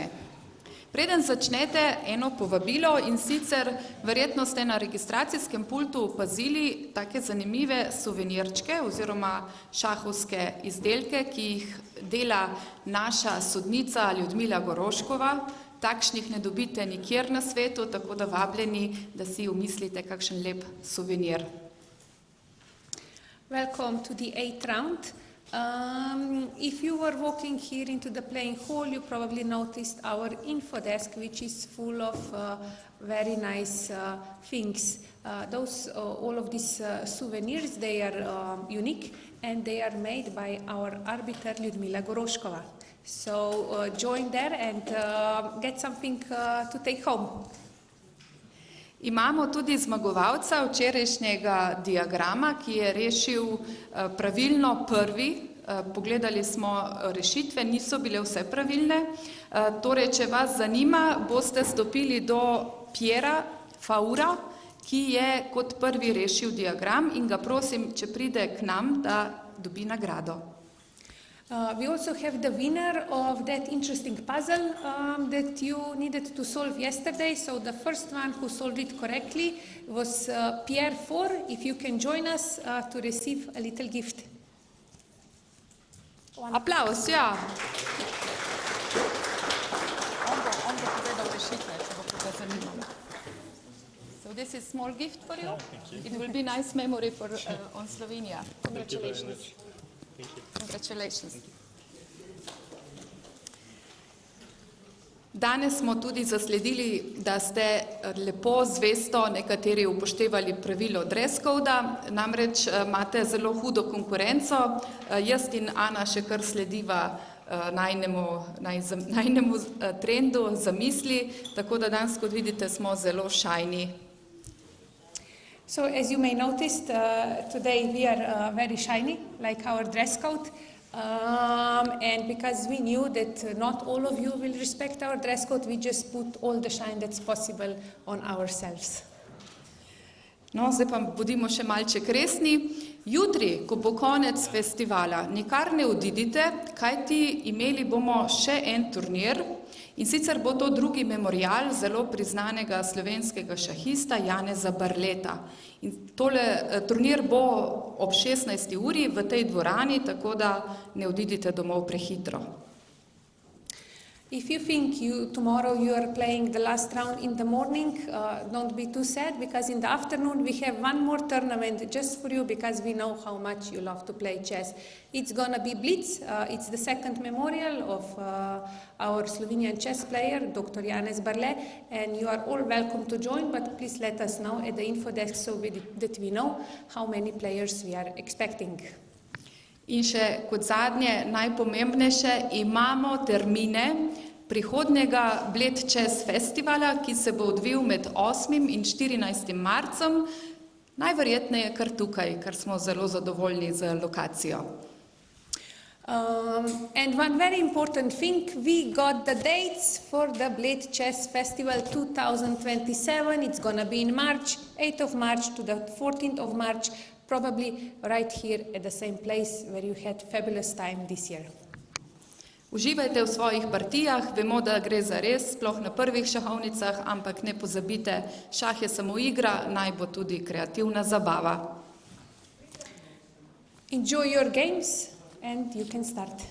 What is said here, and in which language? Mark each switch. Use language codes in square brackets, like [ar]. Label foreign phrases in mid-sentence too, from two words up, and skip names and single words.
[sl] Preden začnete, eno povabilo, in sicer verjetno ste na registracijskem pultu opazili take zanimive suvenirčke oziroma šahovske izdelke, ki jih dela naša sodnica Ljudmila Goroškova. Takšnih ne dobite nikjer na svetu, tako da vabljeni, da si umislite kakšen lep suvenir. [en] Welcome to the 8th round. If you were walking here into the playing hall, you probably noticed our info desk, which is full of very nice things. All of these souvenirs, they are unique and they are made by our arbiter Ljudmila Goroškova. So join there and get something to take home. [sl] Imamo tudi zmagovalca včerajšnjega diagrama, ki je rešil pravilno prvi. Pogledali smo rešitve, niso bile vse pravilne. Torej, če vas zanima, boste stopili do Piera Faura, ki je kot prvi rešil diagram, in ga prosim, če pride k nam, da dobi nagrado. [en] We also have the winner of that interesting puzzle that you needed to solve yesterday. So the first one who solved it correctly was Pierre Faur. If you can join us to receive a little gift. [sl] Aplaus, ja. On bo povedal rešitve, če bo koga zanimalo. [en] So this is small gift for you. It will be nice memory for on Slovenia. Congratulations. Congratulations. [sl] Danes smo tudi zasledili, da ste lepo zvesto nekateri upoštevali pravilo [en] dress coda, [sl] namreč imate zelo hudo konkurenco. Jaz in Ana še kar slediva najnemu trendu zamisli, tako da danes, kot vidite, smo zelo šajni. [en] So as you may notice, today we are very shiny, like our dress code. And because we knew that not all of you will respect our dress code, we just put all the shine that's possible on ourselves. [sl] No, zdaj pa bodimo še malček resni. Jutri, ko bo konec festivala, nikar ne odidite, kajti imeli bomo še en turnir, in sicer bo to drugi memorial zelo priznanega slovenskega šahista Janeza Barleta. In tole turnir bo ob 16. uri v tej dvorani, tako da ne odidite domov prehitro. [en] If you think tomorrow you are playing the last round in the morning, don't be too sad, because in the afternoon we have one more tournament just for you, because we know how much you love to play chess. It's gonna be Blitz. It's the second memorial of our Slovenian chess player, Dr. Janez Barle, and you are all welcome to join, but please let us know at the info desk so that we know how many players we are expecting. [sl] In še kot zadnje, najpomembnejše, imamo termine prihodnjega Bled Chess Festivala, ki se bo odvil med 8. in 14. marcem, najverjetneje kar tukaj, ker smo zelo zadovoljni z lokacijo. [en] And one very important thing, we got the dates for the Bled Chess Festival 2027. It's gonna be in March, 8th of March to the 14th of March, probably right here at the same place where you had fabulous time this year. [sl] Uživajte v svojih partijah, vemo, da gre za res, sploh na prvih šahovnicah, ampak ne pozabite, šah je samo igra, naj bo tudi kreativna zabava. [en] Enjoy your games and you can start.